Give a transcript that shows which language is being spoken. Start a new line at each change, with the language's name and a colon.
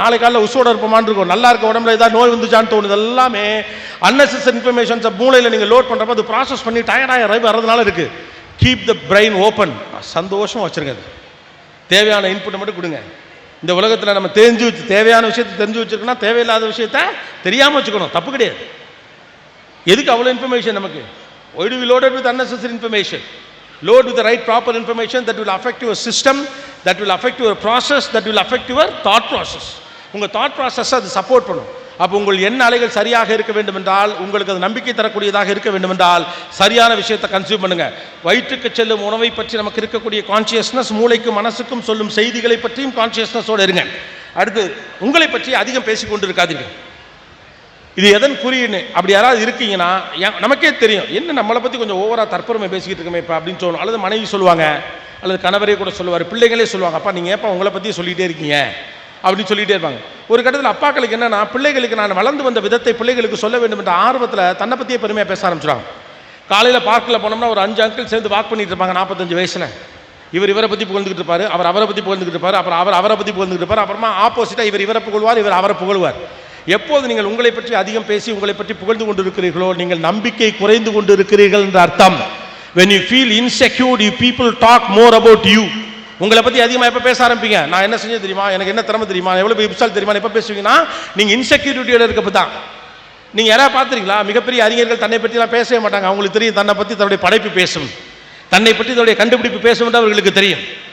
Tamil: நாளை காலையில் உசோட இருப்போமான்னு இருக்கும். நல்லா இருக்க உடம்புல ஏதாவது நோய் வந்துச்சான்னு தோணுது. எல்லாமே அன்னெசரி இன்ஃபர்மேஷன்ஸை மூளையில் நீங்கள் லோட் பண்ணுறப்ப அது ப்ராசஸ் பண்ணி டயர்டாக வர்றதுனால இருக்கு.
English: Keep the brain open.
Tamil: சந்தோஷம் வச்சிருங்க. தேவையான இன்புட்டை மட்டும் கொடுங்க. இந்த உலகத்தில் நம்ம தேவையான விஷயத்தை தெரிஞ்சு வச்சிருக்கோம்னா தேவையில்லாத விஷயத்த தெரியாமல் வச்சுக்கணும். தப்பு கிடையாது. எதுக்கு அவ்வளோ இன்ஃபர்மேஷன் நமக்கு?
English: Why do we load it with unnecessary information? Load with the right proper information that will affect your system, that will affect your process, that will affect your thought process.
Tamil: உங்கள் thought process அது support பண்ணும். அப்போ உங்கள் எண்ண அலைகள் சரியாக இருக்க வேண்டும் என்றால், உங்களுக்கு அது நம்பிக்கை தரக்கூடியதாக இருக்க வேண்டும் என்றால் சரியான விஷயத்தை கன்சியூம் பண்ணுங்க. வயிற்றுக்கு செல்லும் உணவை பற்றி நமக்கு இருக்கக்கூடிய கான்சியஸ்னஸ், மூளைக்கும் மனசுக்கும் சொல்லும் செய்திகளை பற்றியும் கான்சியஸ்னஸோடு இருங்க. அடுத்து, உங்களை பற்றி அதிகம் பேசிக்கொண்டு இருக்காதீர்கள். இது எதன் குறின்னு அப்படி யாராவது இருக்கீங்கன்னா, நமக்கே தெரியும் என்ன நம்மளை பற்றி கொஞ்சம் ஓவராக தற்பெருமை பேசிக்கிட்டு இருக்கமே இப்போ அப்படின்னு சொல்லணும். அல்லது மனைவி சொல்லுவாங்க, அல்லது கணவரே கூட சொல்லுவார், பிள்ளைகளே சொல்லுவாங்க, அப்பா நீங்கள் ஏப்பா உங்களை பற்றி சொல்லிகிட்டே இருக்கீங்க அப்படின்னு சொல்லிகிட்டே இருப்பாங்க. ஒரு கட்டத்தில் அப்பாக்களுக்கு என்னன்னா, பிள்ளைகளுக்கு நான் வளர்ந்து வந்த விதத்தை பிள்ளைகளுக்கு சொல்ல வேண்டும் என்ற ஆர்வத்தில் தன்னை பற்றியே பெருமையாக பேச ஆரம்பிச்சிடுவாங்க. காலையில் பார்க்கில் போனோம்னா ஒரு 5 அங்கிள் சேர்ந்து வாக் பண்ணிட்டு இருப்பாங்க 45 வயசில். இவரை பற்றி புகழ்ந்துக்கிட்டு இருப்பார், அவர் அவரை பற்றி புகழ்ந்துக்கிட்டு இருப்பார், அப்புறம் அவரை பற்றி புகழ்ந்துக்கிட்டு இருப்பார். அப்புறமா ஆப்போசிட்டாக இவரை புகழ்வார், இவர் அவரை புகழ்வார். எப்போது நீங்கள் உங்களை பற்றி அதிகம் பேசி உங்களை பற்றி புகழ்ந்து கொண்டு இருக்கிறீர்களோ நீங்கள் நம்பிக்கை குறைந்து கொண்டு இருக்கிறீர்கள் என்ற அர்த்தம்.
English: when you feel insecure, you people talk more about you.
Tamil: உங்களை பற்றி அதிகமாக எப்போ பேச ஆரம்பிங்க, நான் என்ன செஞ்சது தெரியுமா, எனக்கு என்ன திறமை தெரியுமா, எவ்வளோ புத்தால் தெரியுமா, எப்போ பேசுவீங்கன்னா நீங்கள் இன்செக்யூரிட்டியோட இருக்கப்போ தான். நீங்கள் யாராவது பார்த்துறீங்களா, மிகப்பெரிய அறிஞர்கள் தன்னை பற்றிலாம் பேசவே மாட்டாங்க. அவங்களுக்கு தெரியும் தன்னை பற்றி தன்னுடைய படைப்பு பேசும், தன்னை பற்றி தன்னுடைய கண்டுபிடிப்பு பேசும் என்று அவர்களுக்கு தெரியும்.